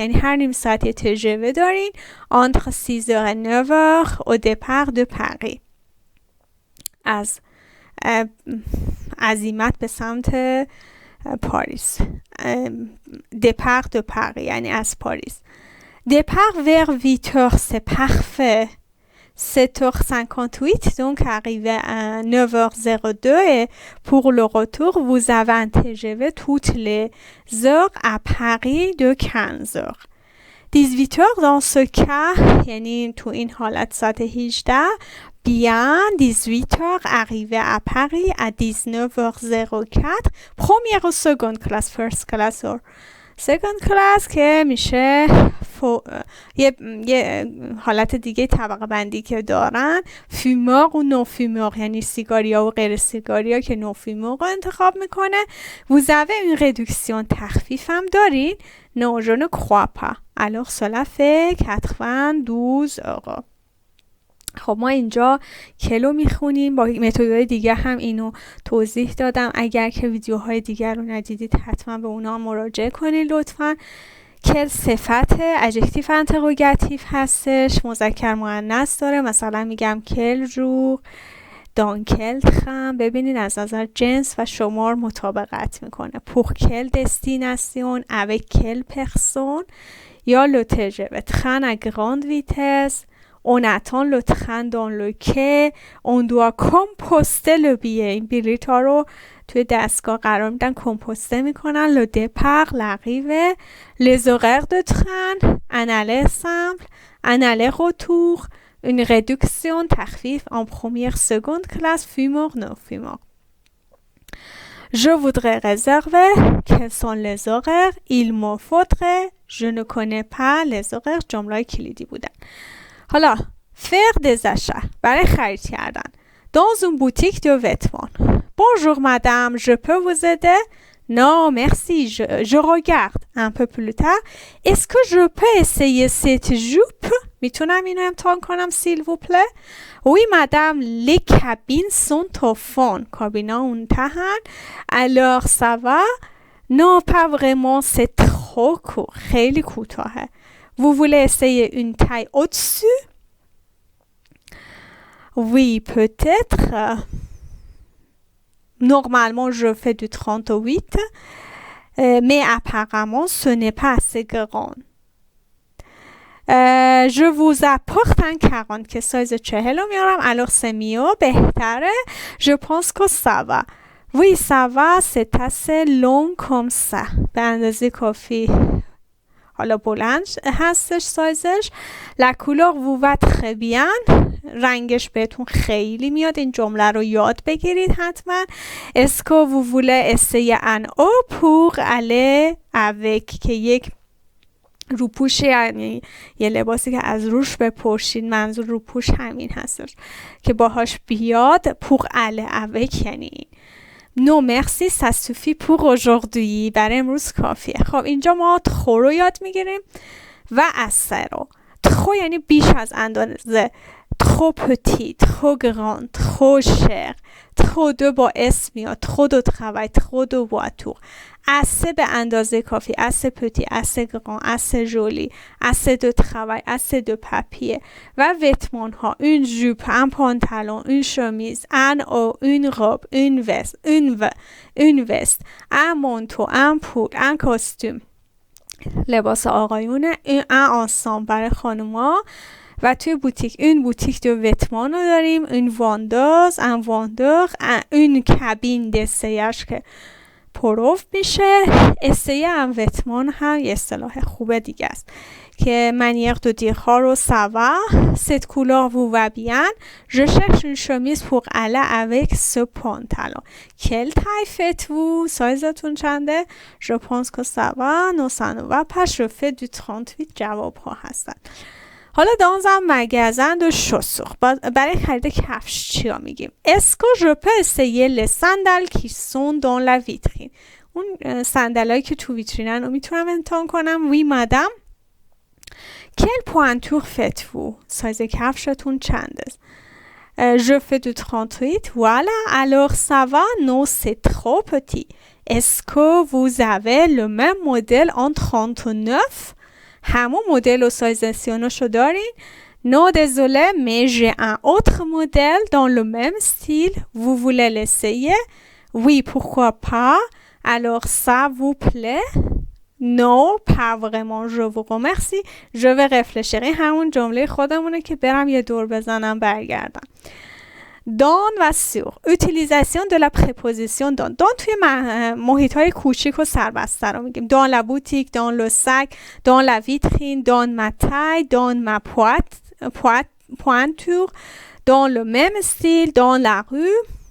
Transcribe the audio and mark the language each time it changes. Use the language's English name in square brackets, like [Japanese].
[Persian] یعنی هر نیم ساعت یه TGV دارین. [French] Entre 6 heures et 9 heures au départ de Paris. [Persian] از عزیمت به سمت پاریس. [French] Départ de Paris [Persian] یعنی از پاریس. [French] Départ vers 8 heures, c'est parfait. 7h58, donc arrivé à 9h02, et pour le retour, vous avez un TGV toutes les heures à Paris de 15 heures. 18 heures dans ce cas, [Persian] یعنی تو این حالت ساعت 18, [French] bien 18 heures arrivé à Paris à 19h04, première ou seconde classe, [English] first class or second class [Persian] که میشه یه حالت دیگه طبقه بندی که دارن. فیمور و نو فیمور یعنی سیگاریا و غیر سیگاریا که نو فیمور رو انتخاب میکنه. [French] vous avez une réduction [Persian] تخفیف هم دارین. [French] non je ne crois pas. alors cela fait 92 €. [Persian] خب ما اینجا کلو میخونیم. با متدهای دیگه هم اینو توضیح دادم. اگر که ویدیوهای دیگر رو ندیدید حتما به اونا مراجعه کنید لطفا. کل صفت ادجکتیو انتروگاتیو هستش، مذکر مؤنث داره. مثلا میگم کل جور [French] dans quel train. [Persian] ببینید از نظر جنس و شمار مطابقت میکنه. [French] pour quelle destination, avec quelle personne. یا le TGV, train à grande vitesse. On attend le train dans le quai. On doit composter le billet. [Persian] این بلیط ها رو توی دستگاه قرار میدن، کمپوسته میکنن. [French] Le départ, l'arrivée. Les horaires de train. Un aller simple. Un aller-retour. Une réduction, تخفیف en première, seconde classe, fumeur, non fumeur. Je voudrais réserver. Quels sont les horaires? Il me faudrait. Je ne connais pas les horaires. [Persian] جمله کلیدی بودن. حالا [French] faire des achats [Persian] برای خرید کردن. [French] Dans une boutique de vêtements. Bonjour madame, je peux vous aider? Non, merci, je regarde un peu plus tard. Est-ce que je peux essayer cette jupe? [Persian] میتونم اینو امتحان کنم [French] s'il vous plaît? Oui madame, les cabines sont au fond. [Persian] کابینا اون تهن. [French] Alors ça va? Non, pas vraiment, c'est trop court. [Persian] خیلی کوتاهه. [French] Vous voulez essayer une taille au-dessus? Oui, peut-être. Normalement, je fais du 38, mais apparemment, ce n'est pas assez grand. Je vous apporte un 40 [Persian] که سایز 40 رو میارم. [French] Alors c'est mieux, [Persian] بهتره. [French] Je pense que ça va. Oui, ça va, c'est assez long comme ça. [Persian] به اندازه کافی حالا بلند هستش سایزش. [French] La couleur vous va très bien. [Persian] رنگش بهتون خیلی میاد. این جمله رو یاد بگیرید حتما. [French] Est-ce que vous voulez essayer un haut pour aller avec [Persian] که یک روپوش، یعنی یه لباسی که از روش بپوشید. منظور روپوش همین هستش که باهاش بیاد. [French] pour aller avec یعنی Non merci, ça suffit pour aujourd'hui. [Persian] برای امروز کافیه. خب اینجا ما trop رو یاد میگیریم و assez رو. trop یعنی بیش از اندازه. [French] trop petit, trop grand, trop cher. [Persian] trop de با اس میاد. [French] trop de travail, trop de voiture. [Persian] assez به اندازه کافی. [French] assez petit, assez grand, assez joli. assez de travail, assez de papier. [Persian] و vêtements ها. [French] une jupe, un pantalon, une chemise, un haut, une robe, une veste, une veste, un manteau, un pull, un costume. [Persian] لباس آقایونه. [French] un ensemble [Persian] برای خانوما. و توی بوتیک این بوتیک دو وتمان رو داریم. این وانداز، ان واندور، این کابین دستیش که پروف میشه. استیه هم وتمان هم یه اصطلاح خوبه دیگه است که [French] manière de dire رو ça va, cette couleur vous va bien, je cherche une chemise pour aller avec ce pantalon. Quelle taille faites-vous? [Persian] سایزتون چنده؟ [French] Je pense que ça va, non ça ne va pas, je fais du 38. [Persian] جواب ها هستن. [French] حالا dans un magasin de chaussures [Persian] برای خرید کفش چیا میگیم؟ [French] Est-ce que je peux essayer les sandales qui sont dans la vitrine? [Persian] اون صندلایی که تو ویترینن رو میتونم امتحان کنم. [French] Oui madame. Quelle pointure faites-vous? [Persian] سایز کفشتون چنده؟ [French] Je fais du 38. Voilà, alors ça va? Non, c'est trop petit. Est-ce que vous avez le même modèle en 39? [Persian] همون مدل و سایز 39 شو دارین؟ [French] Non, désolé, mais j'ai un autre modèle dans le même style. Vous voulez l'essayer? Oui, pourquoi pas? Alors ça vous plaît? Non, pas vraiment, je vous remercie. Je vais réfléchir. [Persian] این همون جمله خودمونه که برم یه دور بزنم برگردم. [French] Dans و sur. Utilisation de la préposition dans. [Persian] Dans توی محیط های کوچیک و سربسته رو میگیم. [French] Dans la boutique, dans le sac, dans la vitrine, dans ma taille, dans ma pointure, dans le même style, dans la rue.